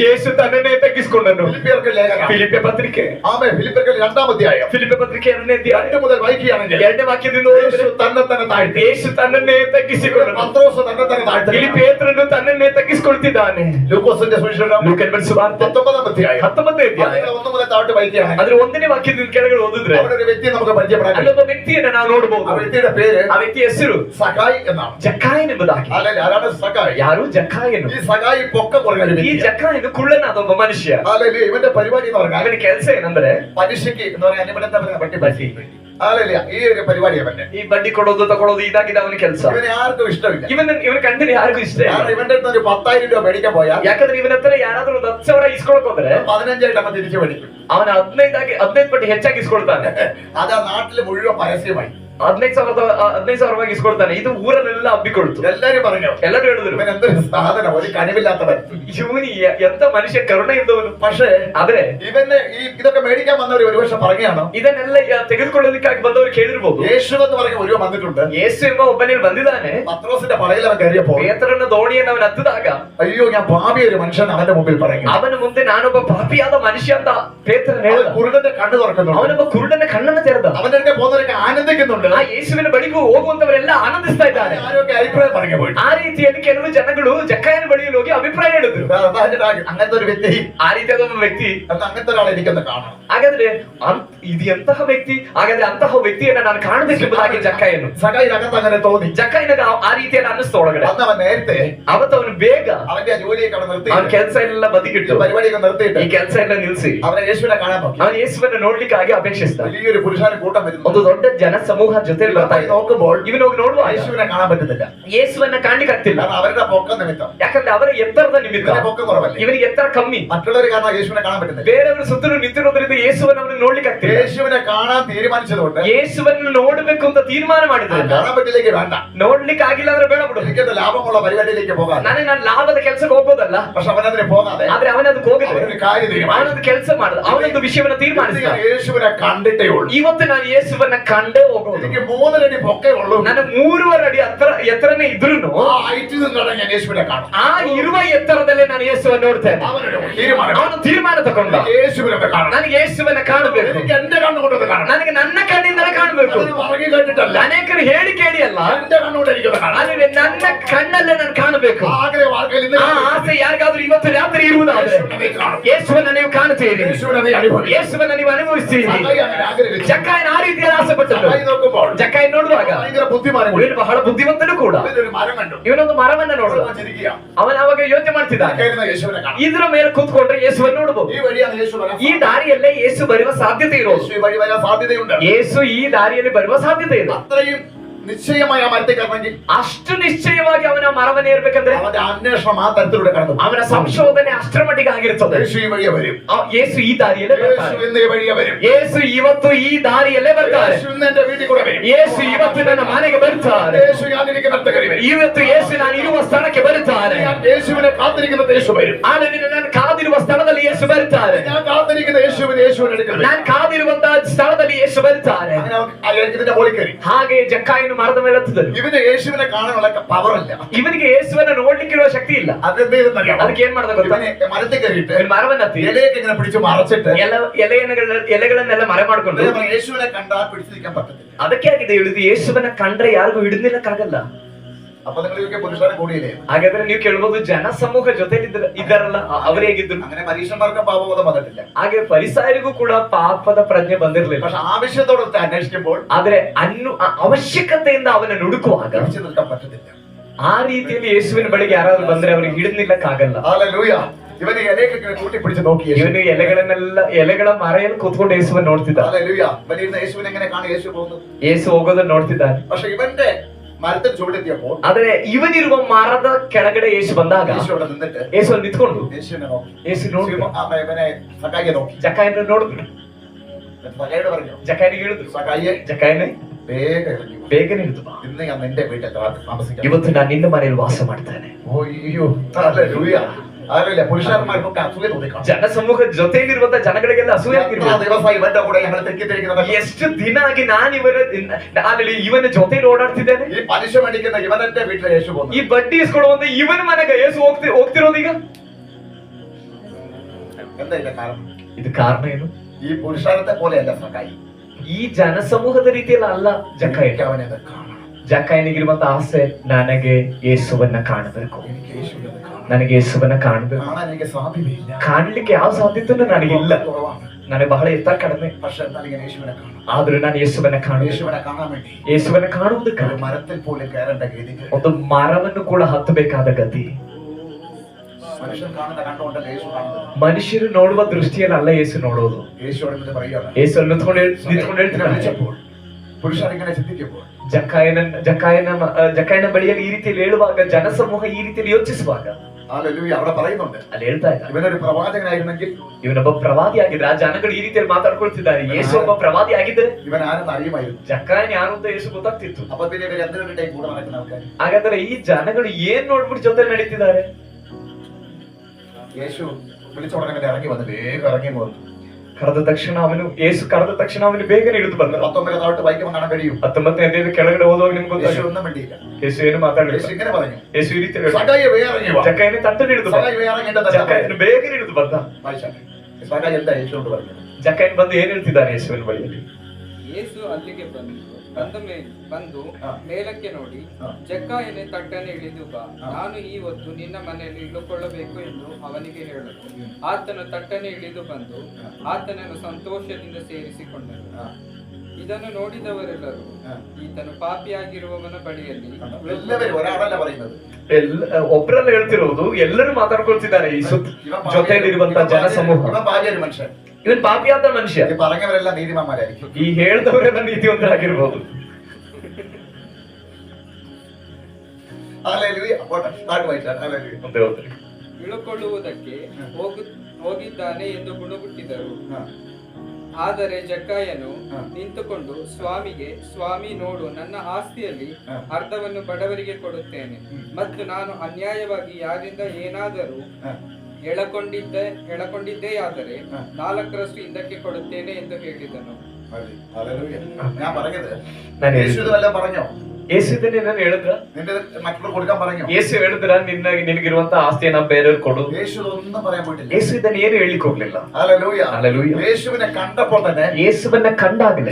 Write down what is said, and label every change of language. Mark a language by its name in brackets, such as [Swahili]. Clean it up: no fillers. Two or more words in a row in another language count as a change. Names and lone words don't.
[Kannada] ಯೇಸು ತನ್ನನ್ನೇ ತಗ್ಗಿಸಿಕೊಂಡನು. [Malayalam] ഫിലിപ്പിയർക്ക് ലേഖനം, [Kannada] ಫಿಲಿಪ್ಪೆ ಪತ್ರಿಕೆ, [Malayalam] ആമേൻ, ഫിലിപ്പിയർക്ക് 2ാം അധ്യായം [Kannada] ಫಿಲಿಪ್ಪೆ ಪತ್ರಿಕೆ 2ನೇ ಅಧ್ಯಾಯ [Malayalam] 2 മുതൽ വായിക്കുകയാണെങ്കിൽ [Kannada] 2ನೇ ವಾಕ್ಯದಿಂದ [Malayalam] യേശു തന്നെ തന്നെ താഴ്ത്തി. [Kannada] ಯೇಸು ತನ್ನನ್ನೇ ತಗ್ಗಿಸಿಕೊಂಡನು. [Malayalam] പത്രോസ് തന്നെ തന്നെ താഴ്ത്തി. [Kannada] ಇಲ್ಲಿ ಪೇತ್ರನು ತನ್ನನ್ನೇ ತಗ್ಗಿಸಿಕೊಳ್ತಿದ್ದಾನೆ. [Malayalam] ലൂക്കോസിന്റെ സുവിശേഷം [Kannada] ಲೂಕನ ಬರೆದ ಸುವಾರ್ತೆ [Malayalam] 19ാം അധ്യായം [Kannada] 19ನೇ ಅಧ್ಯಾಯ [Malayalam] 1 മുതൽ താഴ്ത്തി വായിക്കുകയാണെങ്കിൽ [Kannada] ಅದ್ರ 1ನೇ ವಾಕ್ಯದಿಂದ ಕೆಳಗಡೆ ಓದಿದ್ರೆ [Malayalam] അവിടെ ഒരു വ്യക്തിയെ നമുക്ക് പരിചയപ്പെടാൻ കഴിയും. [Kannada] ಅಲ್ಲೊಬ್ಬ ವ್ಯಕ್ತಿಯನ್ನ ನಾವು ನೋಡಬಹುದು. [Malayalam] ആ വ്യക്തിയുടെ പേര്, [Kannada] ಆ ವ್ಯಕ್ತಿಯ ಹೆಸರು [Malayalam] സഖായി എന്നാണ്. [Kannada] ಜಕ್ಕಾಯನ್ ಎಂಬುದಾಗಿ. [Malayalam] അല്ലെങ്കിൽ ആരാണ് സഖായി? [Kannada] ಯಾರು ಜಕ್ಕಾಯನು? [Malayalam] ഈ സഖായി പൊക്കം കുറഞ്ഞ ഒരു [Kannada] ಈ [Malayalam] വ്യക്തിയാണ്. [Kannada] ಜಕ್ಕಾಯನು ಕುಳ್ಳನಾದ ಒಬ್ಬ ಮನುಷ್ಯ. [Malayalam] അല്ലെങ്കിൽ ഇവന്റെ പരിപാടി എന്ന് പറഞ്ഞാൽ [Kannada] ಅವನ ಕೆಲಸ ಏನಂದ್ರೆ [Malayalam] പലിശയ്ക്ക് എന്ന് പറഞ്ഞാൽ ഇവിടെ എന്താ പറയുക, വട്ടി. അല്ലെങ്കിൽ ഈ ഒരു പരിപാടി അവന്റെ, [Kannada] ಈ ಬಡ್ಡಿ ಕೊಡೋದು ತಗೊಳ್ಳೋದು ಇದಾಗಿದೆ ಅವನ ಕೆಲಸ. [Malayalam] ഇവനെ ആർക്കും ഇഷ്ടമില്ല. [Kannada] ಇವನ ಕಂಡ್ರೆ ಯಾರಿಗೂ ಇಷ್ಟ ಇಲ್ಲ. [Malayalam] കാരണം ഇവന്റെ അടുത്ത് ഒരു 10,000 രൂപ മേടിക്കാൻ പോയാൽ [Kannada] ಯಾಕಂದ್ರೆ ಇವನ ಹತ್ರ ಯಾರಾದ್ರೂ 10,000 ಇಸ್ಕೊಳಕ್ ಹೋದ್ರೆ [Malayalam] 15 ആയിട്ട് തിരിച്ചു മേടിക്കും. [Kannada] ಅವನ 15 ಪಟ್ಟು ಹೆಚ್ಚಾಗಿ ಇಸ್ಕೊಳ್ತಾನೆ. [Malayalam] അത് ആ നാട്ടില് മുഴുവൻ പരസ്യമായി [Kannada] 15,000 ಇಸ್ಕೊಳ್ತಾನೆ. ಇದು ಊರಲ್ಲೆಲ್ಲ ಹಬ್ಬಿಕೊಳ್ತು. [Malayalam] എല്ലാരും പറഞ്ഞു, [Kannada] ಎಲ್ಲರೂ ಹೇಳಿದ್ರು, [Malayalam] ഇവൻ എന്തൊരു സാധനം, ഒരു കഴിവില്ലാത്തവൻ, [Kannada] ಇವನಿ ಎಂತ ಮನುಷ್ಯ, ಕರುಣೆ ಇದ್ದವನು. [Malayalam] പക്ഷേ [Kannada] ಆದ್ರೆ [Malayalam] ഇവന് ഇതൊക്കെ മേടിക്കാൻ വന്നവർ ഒരുപക്ഷെ പറയുകയാണോ, [Kannada] ಇದನ್ನೆಲ್ಲ ತೆಗೆದುಕೊಳ್ಳಲಿಕ್ಕಾಗಿ ಬಂದವರು ಕೇಳಿರ್ಬೋದು. [Malayalam] യേശു എന്ന് പറഞ്ഞ ഒരുവൻ വന്നിട്ടുണ്ട്. [Kannada] ಯೇಸು ಎಂಬ ಒಬ್ಬನೇ ಬಂದಿದ್ದಾನೆ. [Malayalam] പത്രോസിന്റെ പടയിൽ അവൻ കയറിയപ്പോ [Kannada] ಪೇತ್ರನ ದೋಣಿಯನ್ನು ಅವನು ಹತ್ತಿದಾಗ, [Malayalam] അയ്യോ ഞാൻ പാപി ഒരു മനുഷ്യൻ അവന്റെ മുമ്പിൽ പറഞ്ഞു. [Kannada] ಅವನ ಮುಂದೆ ನಾನೊಬ್ಬ ಪಾಪಿಯಾದ ಮನುಷ್ಯ ಅಂತ ಪೇತ್ರನ [Malayalam] അവൻ [Kannada] ಹೇಳಿದ. [Malayalam] കുരുടന്റെ കണ്ണ് തുറക്കുന്നു. [Kannada] ಅವನೊಬ್ಬ ಕುರುಡನ ಕಣ್ಣನ್ನು ತೆರೆದ. [Malayalam] അവന്റെ അടുക്കെ പോകുന്നവരൊക്കെ ആനന്ദിക്കുന്നുണ്ട്. [Kannada] ಆ ಯೇಸುವಿನ ಬಳಿಗೂ ಹೋಗುವಂತವರೆಲ್ಲ ಆನಂದಿಸ್ತಾ ಇದ್ದಾರೆ. [Malayalam] ആരൊക്കെ അഭിപ്രായം പറഞ്ഞു പോയിട്ട് [Kannada] ಆ ರೀತಿಯಲ್ಲಿ ಕೆಲವು ಜನಗಳು ಜಕ್ಕಾಯನ ಬಳಿಯಲ್ಲಿ ಹೋಗಿ ಅಭಿಪ್ರಾಯ ಹೇಳಿದ್ರು. [Malayalam] അങ്ങനത്തെ ഒരു വ്യക്തി, [Kannada] ಆ ರೀತಿಯಾದ ಒಬ್ಬ ವ್ಯಕ್ತಿ, [Malayalam] അങ്ങനത്തെ ഒരാളെ എനിക്കൊന്ന് കാണണം. [Kannada] ಹಾಗಾದ್ರೆ ಇದು ಎಂತಹ ವ್ಯಕ್ತಿ, ಹಾಗಾದ್ರೆ ಅಂತಹ ವ್ಯಕ್ತಿಯನ್ನ ನಾನು ಕಾಣಬೇಕೆಂಬುದಾಗಿ ಜಕ್ಕಾಯನು [Malayalam] സഖായിനകത്ത് അങ്ങനെ തോന്നി. [Kannada] ಜಕ್ಕಾಯನಿಗೆ ಆ ರೀತಿಯಲ್ಲಿ ಅನ್ನಿಸ್ತು ಒಳಗಡೆ. [Malayalam] അന്നവൻ നേരത്തെ [Kannada] ಅವತ್ತು ಬೇಗ [Malayalam] അവന്റെ ആ ജോലിയൊക്കെ അവിടെ നിർത്തി, [Kannada] ಅವನ ಕೆಲಸ ಎಲ್ಲ ಬದಿಗಿಟ್ಟು [Malayalam] പരിപാടിയൊക്കെ നിർത്തിയിട്ട് [Kannada] ಈ ಕೆಲಸ ಎಲ್ಲ ನಿಲ್ಲಿಸಿ [Malayalam] അവനെ യേശുവിനെ കാണാൻ നോക്കി. [Kannada] ಅವನು ಯೇಸುವನ್ನ ನೋಡ್ಲಿಕ್ಕಾಗಿ ಅಪೇಕ್ಷಿಸ್ತ. [Malayalam] വലിയൊരു പുരുഷാര കൂട്ടം വരുന്നു. [Kannada] ಒಂದು ದೊಡ್ಡ ಜನ ಸಮೂಹ ಜೊತೆಲಿ ಬರ್ತಾ ಇದೆ. [Malayalam] നോക്കുമ്പോൾ [Kannada] ಇವನು ಹೋಗಿ ನೋಡುವ [Malayalam] യേശുവിനെ കാണാൻ പറ്റുന്നില്ല. [Kannada] ಯೇಸುವನ್ನ ಕಾಣ್ಲಿಕ್ಕೆ ಆಗ್ತಿಲ್ಲ. [Malayalam] കാരണം അവരുടെ പൊക്കം നിമിത്തം, [Kannada] ಯಾಕಂದ್ರೆ ಅವರ ಎತ್ತರದ ನಿಮಿತ್ತ [Malayalam] ഇവന്റെ പൊക്കം കുറവല്ലേ. [Kannada] ಇವನಿಗೆ ಎತ್ತರ ಕಮ್ಮಿ. [Malayalam] മറ്റുള്ളവർ കാരണം യേശുവിനെ കാണാൻ പറ്റുന്നില്ല. [Kannada] ಬೇರೆಯವರು ಸುತ್ತಲೂ ನಿಂತಿರೋದ್ರಿಂದ ಯೇಸುವನ್ನ ಅವನಿಗೆ ನೋಡ್ಲಿಕ್ಕೆ ಆಗ್ತಿಲ್ಲ. [Malayalam] യേശുവിനെ കാണാൻ തീരുമാനിച്ചതുകൊണ്ട് [Kannada] ಯೇಸುವನ್ನು ನೋಡ್ಬೇಕು ಅಂತ ತೀರ್ಮಾನ ಮಾಡಿದ್ರಿಂದ [Malayalam] കാണാൻ പറ്റില്ലെങ്കിൽ വേണ്ട, [Kannada] ನೋಡ್ಲಿಕ್ಕೆ ಆಗಿಲ್ಲ ಅಂದ್ರೆ ಬೇಡ ಬಿಡು, [Malayalam] എനിക്കെന്താ ലാഭമുള്ള പരിപാടിയിലേക്ക് പോകാം. [Kannada] ನಾನು ಲಾಭದ ಕೆಲಸಕ್ಕೆ ಹೋಗೋದಲ್ಲ. [Malayalam] പക്ഷെ അവനതിന് പോകാതെ [Kannada] ಆದ್ರೆ ಅವನದಕ್ಕೆ ಹೋಗಿದ್ರೆ [Malayalam] അവനൊരു കാര്യം തീരുമാനിച്ചു. [Kannada] ಅವನೊಂದು ಕೆಲಸ ಮಾಡಿದ, ಅವನೊಂದು ವಿಷಯವನ್ನ ತೀರ್ಮಾನಿಸಿದ. [Malayalam] ഞാൻ യേശുവിനെ കണ്ടിട്ടേ ഉള്ളൂ. [Kannada] ಇವತ್ತು ನಾನು ಯೇಸುವನ್ನ ಕಂಡೇ ಹೋಗೋದು. [Malayalam] എനിക്ക് 3 അടി പൊക്കേ ഉള്ളൂ. [Kannada] ನನ್ನ 3.5 ಅಡಿ ಎತ್ತರನೇ ಇದ್ರೂ [Malayalam] ആ ഹൈറ്റിൽ നിന്നാണ് ഞാൻ യേശുവിനെ കാണും. [Kannada] ಆ ಇರುವ ಎತ್ತರದಲ್ಲೇ ನಾನು ಯೇಸುವನ್ನು ನೋಡ್ತೇನೆ. [Malayalam] അവനൊരു തീരുമാനം, [Kannada] ಅವನು ತೀರ್ಮಾನ ತಗೊಂಡ, [Malayalam] യേശുവിനെ കാണണം. [Kannada] ನನಗೆ ಯೇಸುವನ್ನ ಕಾಣಬೇಕು, [Malayalam] എനിക്ക് എന്റെ കണ്ണുകൊണ്ടത് കാണണം. [Kannada] ನನಗೆ ನನ್ನ ಕಣ್ಣಿಂದಲೇ ಕಾಣಬೇಕು. [Malayalam] അതൊരു പറഞ്ഞു കേട്ടിട്ടല്ല, [Kannada] ಅನೇಕರು ಹೇಳಿ ಕೇಳಿ ಅಲ್ಲ, [Malayalam] എന്റെ കണ്ണുകൊണ്ട് എനിക്കത് കാണണം. [Kannada] ಆದರೆ ನನ್ನ ಕಣ್ಣಲ್ಲೇ ನಾನು ಕಾಣಬೇಕು. [Malayalam] ആഗ്രഹം ആർക്കെങ്കിലും ഇന്ന് [Kannada] ಆ ಆಸೆ ಯಾರಿಗಾದ್ರೂ ಇವತ್ತು ರಾತ್ರಿ ಇರುವುದಾದ್ರೆ [Malayalam] യേശുവിനെ കാണും. [Kannada] ಯೇಸುವನ್ನ ನೀವು ಕಾಣುತ್ತೀರಿ, [Malayalam] യേശുവിനെ നീ അനുഭവിക്കും. [Kannada] ಯೇಸುವನ್ನ ನೀವು ಅನುಭವಿಸ್ತೀರಿ. [Malayalam] സഖായി അങ്ങനെ ആഗ്രഹിച്ചു. [Kannada] ಜಕ್ಕಾಯನ ಆ ರೀತಿಯಲ್ಲಿ ಆಸೆ ಪಟ್ಟದ್ದು. [Malayalam] സഖായി നോക്കുമ്പോൾ [Kannada] ಜಕ್ಕಾಯ ನೋಡುವಾಗ [Malayalam] ഭയങ്കര ബുദ്ധിമാനും കൂടി. [Kannada] ಇವನು ಬಹಳ ಬುದ್ಧಿವಂತನು ಕೂಡ. [Malayalam] ഇവനൊരു മരം കണ്ടു. [Kannada] ಇವನೊಂದು ಮರವನ್ನ ನೋಡುವ, [Malayalam] ചിരിക്കുക. [Kannada] ಅವನ ಅವಾಗ ಯೋಚನೆ ಮಾಡ್ತಿದ್ದಾನೆ, [Malayalam] കയറുന്ന യേശുവിനെ കാണാം. [Kannada] ಇದ್ರ ಮೇಲೆ ಕೂತ್ಕೊಂಡ್ರೆ ಯೇಸುವನ್ನು ನೋಡಬಹುದು. [Malayalam] ഈ വഴിയാണ് യേശു വരാൻ. [Kannada] ಈ ದಾರಿಯಲ್ಲೇ ಯೇಸು ಬರುವ ಸಾಧ್ಯತೆ ಇರೋದು. [Malayalam] യേശു ഈ വഴി വരാൻ സാധ്യതയുണ്ട്. [Kannada] ಯೇಸು ಈ ದಾರಿಯಲ್ಲಿ ಬರುವ ಸಾಧ್ಯತೆ ಇದೆ. [Malayalam] അത്രയും നിശ്ചയമായ ആ മരത്തെ കയറണമെങ്കിൽ [Kannada] ಅಷ್ಟು ನಿಶ್ಚಯವಾಗಿ ಅವನ ಮರವನ್ನ ಏರ್ಬೇಕಂದ್ರೆ [Malayalam] അവന്റെ അന്വേഷണം ആ തരത്തിലൂടെ കടന്നു. [Kannada] ಅವನ ಸಂಶೋಧನೆ ಅಷ್ಟರ ಮಟ್ಟಿಗೆ ಆಗಿರ್ತದೆ. [Malayalam] യേശു ഈ വഴിയെ വരും. [Kannada] ಯೇಸು ಈ ದಾರಿಯಲ್ಲೇ [Malayalam] യേശു [Kannada] ಬರ್ತಾರೆ. [Malayalam] ഇന്ന് ഈ വഴിയെ വരും. [Kannada] ಯೇಸು ಇವತ್ತು ಈ ದಾರಿಯಲ್ಲೇ ಬರ್ತಾರೆ. [Malayalam] യേശു ഇന്ന് എന്റെ വീട്ടിൽ കൂടെ വരും. [Kannada] ಯೇಸು ಇವತ್ತು ನನ್ನ ಮನೆಗೆ ಬರ್ತಾರೆ. [Malayalam] യേശു ഞാനിരിക്കുന്നിടത്ത് കയറി വരും. [Kannada] ಇವತ್ತು ಯೇಸು ನಾನು ಇರುವ ಸ್ಥಳಕ್ಕೆ ಬರ್ತಾರೆ. [Malayalam] ഞാൻ യേശുവിനെ കാത്തിരിക്കുന്ന യേശു വരും. [Kannada] ಆದರೆ ನಾನು ಕಾದಿರುವ ಸ್ಥಳದಲ್ಲಿ ಯೇಸು ಬರ್ತಾರೆ. [Malayalam] ഞാൻ കാത്തിരിക്കുന്ന യേശുവിനെ എടുക്കുന്നത്. [Kannada] ನಾನು ಕಾದಿರುವಂತಹ ಸ್ಥಳದಲ್ಲಿ ಯೇಸು ಬರ್ತಾರೆ. [Malayalam] അങ്ങനെ അവൻ ഇതിന്റെ മുകളിൽ കയറി. [Kannada] ಹಾಗೆ ಜಕ್ಕಾಯನು ಮರದ ಮೇಲೆ ಹತ್ತಿದನು. [Malayalam] ഇവന് യേശുവിനെ കാണാനുള്ള പവർ ഇല്ല. [Kannada] ಇವನಿಗೆ ಯೇಸುವನ್ನ ನೋಡ್ಲಿಕ್ಕಿರುವ ಶಕ್ತಿ ಇಲ್ಲ. [Malayalam] അതെന്ത് ചെയ്തെന്നറിയാമോ? [Kannada] ಅದಕ್ಕೆ ಏನ್ ಮಾಡ್ದ ಗೊತ್ತಾ? [Malayalam] ഇവനെ മരത്തിൽ കയറിയിട്ട് [Kannada] ಇವನು ಮರವನ್ನ ಹತ್ತಿ [Malayalam] ഇലയൊക്കെ ഇങ്ങനെ പിടിച്ച് മറച്ചിട്ട് [Kannada] ಎಲೆಗಳನ್ನೆಲ್ಲ ಮರೆ ಮಾಡ್ಕೊಂಡು [Malayalam] യേശുവിനെ കണ്ടാൽ പിടിച്ചു നിൽക്കാൻ പറ്റത്തില്ല. [Kannada] ಅದಕ್ಕೆ ಆಗಿದೆ ಹೇಳಿದ್ದು, ಯೇಸುವನ್ನ ಕಂಡ್ರೆ ಯಾರಿಗೂ ಹಿಡಿದಿಲ್ಲಕ್ಕಾಗಲ್ಲ. [Malayalam] അപ്പൊ നിങ്ങൾ പുരുഷനെ കൂടിയില്ലേ? [Kannada] ಹಾಗಾದ್ರೆ ನೀವು ಕೇಳ್ಬೋದು, ಜನ ಸಮೂಹ ಜೊತೆ ಇದ್ದಾರಲ್ಲ ಅವರು ಹೇಗಿದ್ರು? [Malayalam] അങ്ങനെ പരീക്ഷന്മാർക്കും പാപബോധം വന്നിട്ടില്ല. [Kannada] ಹಾಗೆ ಫರಿಸಾಯರಿಗೂ ಕೂಡ ಪಾಪದ ಪ್ರಜ್ಞೆ ಬಂದಿರಲಿಲ್ಲ. [Malayalam] പക്ഷെ ആവശ്യത്തോടെ അന്വേഷിക്കുമ്പോൾ [Kannada] ಆದ್ರೆ ಅವಶ್ಯಕತೆಯಿಂದ ಅವನನ್ನು ಹುಡುಕುವಾಗ [Malayalam] പിടിച്ചു നിൽക്കാൻ പറ്റത്തില്ല. [Kannada] ಆ ರೀತಿಯಲ್ಲಿ ಯೇಸುವಿನ ಬಳಿಗೆ ಯಾರಾದ್ರೂ ಬಂದ್ರೆ ಅವ್ರಿಗೆ ಹಿಡಿದಿಲ್ಲಕ್ಕಾಗಲ್ಲ. [Malayalam] ഹല്ലേലൂയ. ഇവന് ഇലയൊക്കെ കൂട്ടി പിടിച്ച് നോക്കി. [Kannada] ಇವನು ಎಲೆಗಳ ಮರೆಯಲ್ಲಿ ಕೂತ್ಕೊಂಡು ಯೇಸುವನ್ನು ನೋಡ್ತಿದ್ದ. [Malayalam] ഹല്ലേലൂയ. ഇവനിരുന്ന യേശുവിനെ എങ്ങനെ കാണും? യേശു പോകുന്നു. [Kannada] ಯೇಸು ಹೋಗೋದನ್ನ ನೋಡ್ತಿದ್ದಾನೆ. [Malayalam] പക്ഷെ ഇവന്റെ മരത്തിൽ ചുവടെത്തിയപ്പോൾ [Kannada] ಆದ್ರೆ ಇವನಿರುವ ಮರದ ಕೆಳಗಡೆ ಯೇಸು ಬಂದಾಗ [Malayalam] യേശു അവിടെ നിന്നിട്ട് [Kannada] ಯೇಸು ಅಲ್ಲಿ ನಿಂತ್ಕೊಂಡು [Malayalam] യേശുവിനെ നോക്കി. [Kannada] ಯೇಸು ನೋಡಿ [Malayalam] ഇവനെ സഖായിയെ നോക്കി. [Kannada] ಜಕ್ಕಾಯನ ನೋಡಿದ್ರು. [Malayalam] സഖായിയോട് പറഞ്ഞു, [Kannada] ಜಕ್ಕಾಯನಿಗೆ ಹೇಳಿದ್ರು, [Malayalam] സഖായിയെ [Kannada] ಜಕ್ಕಾಯನೇ [Malayalam] വേഗം ഇറങ്ങി വാ. [Kannada] ಬೇಗನೆ ಹಿಡಿದು ಬಾ, [Malayalam] ഇന്ന് ഞാൻ നിന്റെ വീട്ടിൽ താമസിക്കാം. [Kannada] ಇವತ್ತು ನಾನು ನಿನ್ನ ಮನೆಯಲ್ಲಿ ವಾಸ ಮಾಡ್ತೇನೆ. [Malayalam] അയ്യോ ഹല്ലേലൂയ. ഹല്ലേലൂയ. പുരുഷന്മാർക്കൊക്കെ അസൂയ തോന്നിക്കണം. [Kannada] ಜನ ಸಮೂಹ ಜೊತೆಯಲ್ಲಿರುವಂತ ಜನಗಳಿಗೆಲ್ಲ ಅಸೂಯೆ [Malayalam] എത്ര [Kannada] ಆಗಿರ್ಬೋದು. [Malayalam] ദിവസം ഇവന്റെ കൂടെ ഞങ്ങൾ തെറ്റിദ്ധരിക്കുന്നത്. [Kannada] ಎಷ್ಟು ದಿನ ಆಗಿ ನಾನು ಇವನ ಜೊತೆಲಿ ಓಡಾಡ್ತಿದ್ದೇನೆ. [Malayalam] ഈ പലിശ മേടിക്കുന്ന ഇവന്റെ വീട്ടിലെ യേശു പോകുന്നു. [Kannada] ಈ ಬಡ್ಡಿ ಇಸ್ಕೊಡುವಂತ ಇವನ ಮನೆಗೆ ಯೇಸು ಹೋಗ್ತಿರೋದೀಗ. [Malayalam] എന്താ ഇതിന്റെ കാരണം? [Kannada] ಇದು ಕಾರಣ ಏನು? [Malayalam] ഈ പുരുഷാരത്തെ പോലെയല്ല സഖായി. [Kannada] ಈ ಜನ ಸಮೂಹದ ರೀತಿಯಲ್ಲಿ ಅಲ್ಲ ಜಕ್ಕಾಯ. [Malayalam] എനിക്ക് അവനെ അത് കാണണം. [Kannada] ಜಕ್ಕಾಯನಿಗಿರುವಂತ ಆಸೆ, ನನಗೆ ಯೇಸುವನ್ನ ಕಾಣಬೇಕು, [Malayalam] എനിക്ക് യേശുവിനെ കാണണം. [Kannada] ನನಗೆ ಯೇಸುವನ್ನ ಕಾಣಬೇಕು. [Malayalam] കാണാൻ എനിക്ക് സാധ്യതയില്ല. [Kannada] ಕಾಣ್ಲಿಕ್ಕೆ ಯಾವ ಸಾಧ್ಯತೆಯೂ ನನಗಿಲ್ಲ, [Malayalam] കുറവാണ്. [Kannada] ನನಗೆ ಬಹಳ ಎತ್ತರ ಕಡಿಮೆ. [Malayalam] പക്ഷെ എന്നാൽ ഇങ്ങനെ യേശുവിനെ കാണണം. [Kannada] ಆದ್ರೂ ನಾನು ಯೇಸುವನ್ನ ಕಾಣಬೇಕು. [Malayalam] യേശുവിനെ കാണാൻ വേണ്ടി [Kannada] ಯೇಸುವನ್ನ ಕಾಣುವುದಕ್ಕೆ [Malayalam] ഒരു മരത്തിൽ പോലും കയറേണ്ട ഗതിക്ക് [Kannada] ಒಂದು ಮರವನ್ನು ಕೂಡ ಹತ್ತಬೇಕಾದ ಗತಿ. [Malayalam] മനുഷ്യൻ കാണുന്ന കണ്ടുകൊണ്ടല്ല യേശു കാണുന്നത്. [Kannada] ಮನುಷ್ಯರು ನೋಡುವ ದೃಷ್ಟಿಯಲ್ಲ ಯೇಸು ನೋಡೋದು. [Malayalam] യേശു അവിടെ പറയുകയാണ്. [Kannada] ಯೇಸು ಅಲ್ಲಿ ನಿಂತ್ಕೊಂಡು ಹೇಳ್ತಿದ್ದಾನೆ. [Malayalam] വിളിച്ചപ്പോൾ പുരുഷൻ ഇങ്ങനെ ചിന്തിക്കുമ്പോൾ [Kannada] ಜಕ್ಕಾಯನ ಬಳಿಯಲ್ಲಿ ಈ ರೀತಿಯಲ್ಲಿ ಹೇಳುವಾಗ, ಜನಸಮೂಹ ಈ ರೀತಿಯಲ್ಲಿ ಯೋಚಿಸುವಾಗ [Malayalam] ഹല്ലേലൂയ അവിടെ പറയുന്നുണ്ട്, [Kannada] ಅಲ್ಲಿ ಹೇಳ್ತಾ ಇದ್ದಾರೆ, [Malayalam] ഇവനൊരു പ്രവാചകനായിരുന്നെങ്കിൽ, [Kannada] ಇವನೊಬ್ಬ ಪ್ರವಾದಿ ಆಗಿದ್ರೆ, ಆ ಜನಗಳು ಈ ರೀತಿಯಲ್ಲಿ ಮಾತಾಡ್ಕೊಳ್ತಿದ್ದಾರೆ, ಯೇಸು ಒಬ್ಬ ಪ್ರವಾದಿ ಆಗಿದ್ದರೆ [Malayalam] ഇവൻ ആരെന്ന് അറിയുമായിരുന്നു. [Kannada] ಜಕ್ಕಾಯನ್ ಯಾರು ಅಂತ ಯೇಸು ಗೊತ್ತಾಗ್ತಿತ್ತು. [Malayalam] അപ്പൊ പിന്നെ ഇവർ എന്തിനാ കൂടെ നടക്കുന്ന ആൾക്കാർ? [Kannada] ಹಾಗಾದ್ರೆ ಈ ಜನಗಳು ಏನ್ ನೋಡ್ಬಿಟ್ಟು ಜೊತೆ ನಡೀತಿದ್ದಾರೆ? [Malayalam] യേശു വിളിച്ച ഉടനെ ഇറങ്ങി വന്ന് വേഗം ഇറങ്ങി വന്നു. [Kannada] ಕರೆದ ತಕ್ಷಣ ಅವನು ಬೇಗನೆ ಇಳಿದು ಬಂದ. [Malayalam] 19 താഴോട്ട് വായിക്കുമ്പോൾ കാണാൻ കഴിയും. [Kannada] 19 ಕೆಳಗಡೆ ಓದುವಾಗ ನಿಮ್ಗೆ [Malayalam] യേശു [Kannada] ಗೊತ್ತಾಗುತ್ತೆ, [Malayalam] ഒന്നും മിണ്ടിയില്ല. [Kannada] ಯೇಸು ಏನು ಮಾತಾಡಲಿಲ್ಲ. [Malayalam] യേശು ಇങ്ങനെ പറഞ്ഞു, [Kannada] ಯೇಸು ಈ ರೀತಿ ಹೇಳಿದ, [Malayalam] സഖായിയെ വേഗം ഇറങ്ങി വാ. [Kannada] ಜಕ್ಕಾಯನ ತಟ್ಟನೆ ಹಿಡಿದು ಬಂದ. [Malayalam] സഖായി വേഗം ഇറങ്ങിയിട്ട് തന്നെ [Kannada] ಜಕ್ಕಾಯನ ಬೇಗನೆ ಹಿಡಿದು ಬಂದ. [Malayalam] വായിച്ചാട്ടെ. സഖായി എന്താ യേശുവോട് പറഞ്ഞത്? [Kannada] ಜಕ್ಕಾಯನ್ ಬಂದು ಏನ್ ಹೇಳ್ತಿದ್ದಾನೆ ಯೇಸುವಿನ ಬಳಿಯಲ್ಲಿ? ಯೇಸು ಅಲ್ಲಿಗೆ ಬಂದು ಬಂದು ಹಾ. ಮೇಲಕ್ಕೆ ನೋಡಿ, ಹಾ. ಜಕ್ಕಾಯನೇ ತಟ್ಟನೆ ಇಳಿದು ಬಾ, ನಾನು ಈ ಹೊತ್ತು ನಿನ್ನ ಮನೆಯಲ್ಲಿ ಇಳುಕೊಳ್ಳಬೇಕು ಎಂದು ಅವನಿಗೆ ಹೇಳಿದರು. ಆತನು ತಟ್ಟನೆ ಇಳಿದು ಬಂದು ಆತನನ್ನು ಸಂತೋಷದಿಂದ ಸೇರಿಸಿಕೊಂಡನು. ಇದನ್ನು ನೋಡಿದವರೆಲ್ಲರೂ ಈತನು ಪಾಪಿಯಾಗಿರುವವನ ಬಳಿಯಲ್ಲಿ [Malayalam] എല്ലാവരും ഒരാളല്ല പറയുന്നത്, [Kannada] ಒಬ್ಬರಲ್ಲ ಹೇಳ್ತಿರೋದು, ಎಲ್ಲರೂ ಮಾತಾಡ್ಕೊಳ್ತಿದ್ದಾರೆ ಈ ಜೊತೆಯಲ್ಲಿರುವಂತ ಜನಸಮೂಹ. [Malayalam] ഇവൻ ഭാര്യ ഒരു മനുഷ്യൻ, [Kannada] ಇವನ್ ಪಾಪಿಯಾದ ಮನುಷ್ಯ. [Malayalam] ഈ പറഞ്ഞവരെല്ലാം നീതിമാന്മാരായിരിക്കും. [Kannada] ಈ ಹೇಳ್ದವರೆಲ್ಲ ನೀತಿವಂತರಾಗಿರ್ಬೋದು. [Malayalam] ഹല്ലേലൂയ. പോട്ടെ, താഴെ വായിച്ചാൽ ഹല്ലേലൂയ. [Kannada] ಮುಂದೆ ಹೋಗ್ತಾರೆ. ಇಳುಕೊಳ್ಳುವುದಕ್ಕೆ ಹೋಗಿದ್ದಾನೆ ಎಂದು ಗುಣಗುಟ್ಟಿದರು. ಆದರೆ ಜಕ್ಕಾಯನು ನಿಂತುಕೊಂಡು ಸ್ವಾಮಿಗೆ, ಸ್ವಾಮಿ ನೋಡು, ನನ್ನ ಆಸ್ತಿಯಲ್ಲಿ ಅರ್ಧವನ್ನು ಬಡವರಿಗೆ ಕೊಡುತ್ತೇನೆ, ಮತ್ತು ನಾನು ಅನ್ಯಾಯವಾಗಿ ಯಾರಿಂದ ಏನಾದರೂ ಎಳಕೊಂಡಿದ್ದೆಯಾದರೆ 4% ಹಿಂದಕ್ಕೆ ಕೊಡುತ್ತೇನೆ ಎಂದು ಹೇಳಿದನು. [Malayalam] ഹല്ലേലൂയ. ഞാൻ പറഞ്ഞത് [Kannada] ನಾನು [Malayalam] യേശു ഇതെല്ലാം പറഞ്ഞോ? [Kannada] ಯೇಸು ಇದನ್ನೇ ನಾನು ಹೇಳಿದ್ರ? [Malayalam] നിന്റെ മറ്റുള്ളവർ കൊടുക്കാൻ പറഞ്ഞോ? [Kannada] ಯೇಸು ಹೇಳಿದ್ರ ನಿನಗಿರುವಂತ ಆಸ್ತಿಯನ್ನ ಬೇರೆಯವ್ರು ಕೊಡು? [Malayalam] യേശു ഒന്നും പറയാൻ പോയിട്ടില്ല. [Kannada] ಯೇಸು ಇದನ್ನ ಏನು ಹೇಳಿಕ್ ಹೋಗ್ಲಿಲ್ಲ. [Malayalam] ഹല്ലേലൂയ. ഹല്ലേലൂയ. യേശുവിനെ കണ്ടപ്പോൾ തന്നെ [Kannada] ಯೇಸುವನ್ನ ಕಂಡಾಗಲೇ